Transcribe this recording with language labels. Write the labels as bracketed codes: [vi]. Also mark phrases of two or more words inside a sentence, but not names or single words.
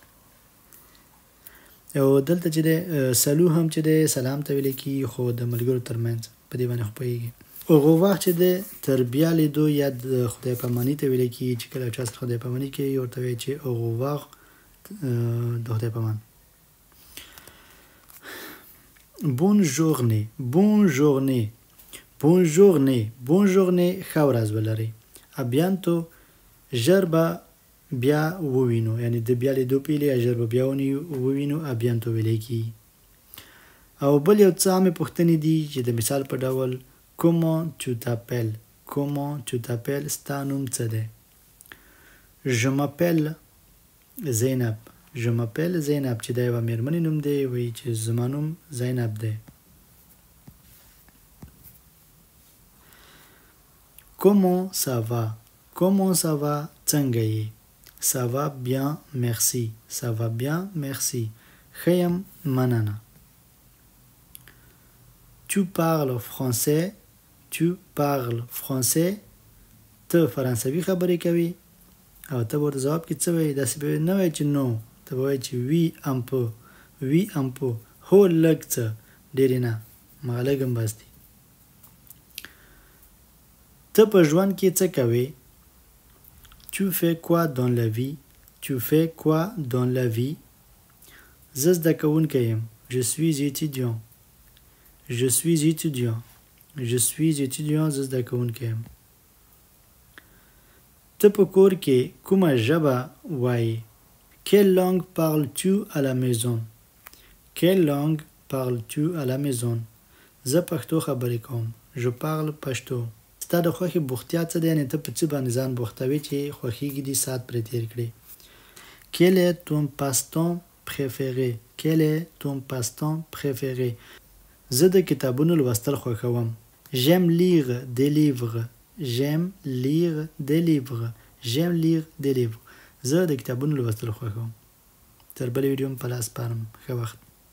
[ps] او دلته چې دی سلو هم چې دی سلام ته ویلی کېږي خو د ملګرو تر منځ په دې باندې خو پوهېږي. اوغوواغ چې دی تر بیا لیدو یا د خدای پاماني ته ویلی کېږي چې کله چا سره خدای پاماني کوي ورته وایي چې اوغوواغ د خدای پامان. [fr] Bonne journée. Bonne journée. Bonne journée. Bonne journée. [ps] ښه ورځ ولرئ. [fr] A bientôt. [ps] ژر به بیا ووینو، یعنې د بیا لیدو پیلې ژر به بیا ووینو [fr] a bientôt [ps] ویلی کېږي. او بل یو څه عامې پوښتنې دي چې د مثال په ډول [fr] comment tu t'appelles. comment tu t'appelles [ps] ستا نوم څه دی؟ [fr] Je m'appelle زینب. Je m'appelle [ps] زینب چې دا یوه میرمنې نوم دی، وایي چې زما نوم زینب دی. [fr] Comment ça va. Comment ça va [ps] څنګه یې؟ [fr] Ça va bien, merci. Ça va bien, merci. [ps] ښه یم مننه. [fr] Tu parles français. Tu parles français. [ps] ته فرانسوي خبرې کوي او ته ورته ځواب کې څه وایي؟ داسې به نه وایي چې نو، ته به وایي چې وي [fr] un peu. [ps] وي [fr] un peu. [ps] هو لږ څه، ډېرې نه، مغه لږ هم بس دي. ته په ژوند کې څه کوې؟ [fr] Tu fais quoi dans la vie? Tu fais quoi dans la vie? [ps] زه زده کوونکی یم. [fr] Je suis étudiant. Je suis étudiant. Je suis étudiant. [ps] زه زده کوونکی یم. ته په کور کې کومه ژبه وایې؟ [fr] Quelle langue parles-tu à la maison? Quelle langue parles-tu à la maison? [ps] زه پښتو خبرې کوم. [fr] Je parle پښتو. [ps] ستا د خوښې بوختیا څه دی؟ یعنې ته په څه باندې ځان بوختوې چې خوښیږي دې ساعت پرې تېر کړې. [fr] Quel est ton passe-temps préféré? Quel est ton passe-temps préféré? [ps] زه د کتابونو لوستل خوښوم. [fr] J'aime lire des livres. J'aime lire des livres. J'aime lire des livres. [ps] زه د کتابونو لوستل خوښوم. تر بلې ویډیو په لاس سپارم. ښه وخت.